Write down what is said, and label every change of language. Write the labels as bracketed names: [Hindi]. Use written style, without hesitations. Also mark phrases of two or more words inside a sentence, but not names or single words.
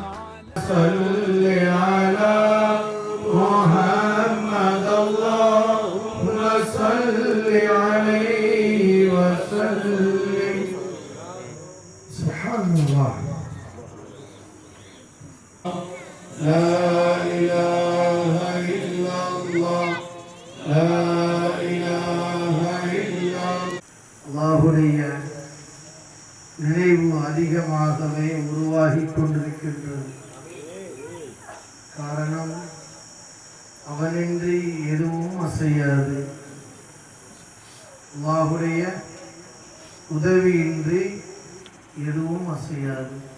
[Arabic] صل على محمد اللهم صل عليه وسلم سبحان الله لا إله إلا الله لا إله إلا [Tamil] அல்லாஹ்வுடைய நினைவு அதிகமாகவே உருவாகிக் கொண்டிருக்கின்றது. காரணம், அவனின்றி எதுவும் அசையாது. அல்லாஹ்வுடைய உதவியின்றி எதுவும் அசையாது.